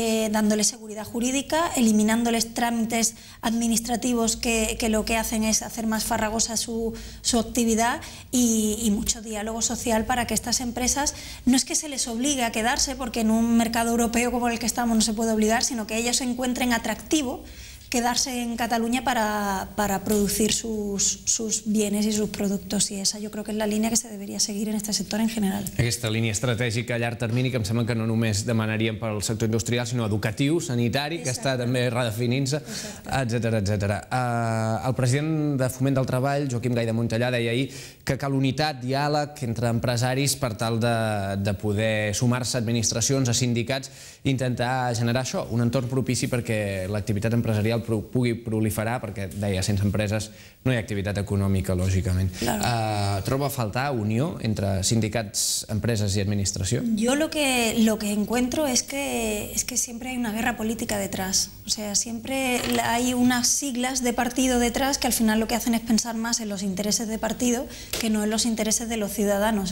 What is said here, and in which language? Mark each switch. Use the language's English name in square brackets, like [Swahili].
[Spanish] dándoles seguridad jurídica, eliminándoles trámites administrativos que lo que hacen es hacer más farragosa su actividad, y mucho diálogo social para que estas empresas, no es que se les obligue a quedarse, porque en un mercado europeo como el que estamos no se puede obligar, sino que ellos encuentren atractivo quedarse en Cataluña para producir sus bienes y sus productos, y esa yo creo que es la línea que se debería seguir en este sector en general. [Catalan] Aquesta línia estratègica a llarg termini que em sembla que no només demanaríem pel sector industrial, sinó educatiu, sanitari, que està també redefinint-se, etcètera, etcètera. El president de Foment del Treball, Joaquim Gay de Montellà, deia ahir que cal unitat, diàleg entre empresaris per tal de poder sumar-se a administracions, a sindicats, i intentar generar això, un entorn propici perquè l'activitat empresarial pugui proliferar, perquè, deia, sense empreses no hi ha activitat econòmica, lògicament. Troba a faltar unió entre sindicats, [Spanish] empresas y administración? Yo lo que encuentro es que siempre hay una guerra política detrás. O sea, siempre hay unas siglas de partido detrás que al final lo que hacen es pensar más en los intereses de partido que no en los intereses de los ciudadanos.